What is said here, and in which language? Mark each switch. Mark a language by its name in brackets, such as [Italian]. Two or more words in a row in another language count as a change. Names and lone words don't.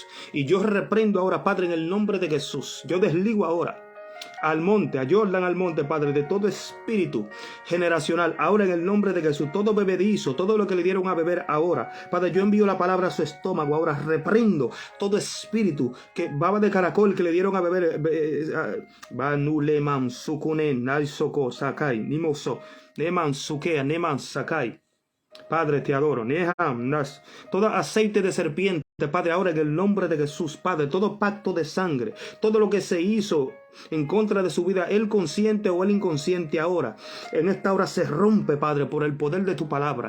[Spanish] Y yo reprendo ahora, Padre, en el nombre de Jesús. Yo desligo ahora a Jordan Almonte, Padre, de todo espíritu generacional, ahora en el nombre de Jesús, todo bebedizo, todo lo que le dieron a beber ahora, Padre, yo envío la palabra a su estómago, ahora reprendo todo espíritu que baba de caracol que le dieron a beber, Banuleman Sukunen, Naisoko Sakai, Nimoso, Neman Sukea, Neman Sakai. Padre, te adoro. Todo aceite de serpiente, Padre, ahora en el nombre de Jesús, Padre, todo pacto de sangre, todo lo que se hizo en contra de su vida, el consciente o el inconsciente, ahora, en esta hora se rompe, Padre, por el poder de tu palabra.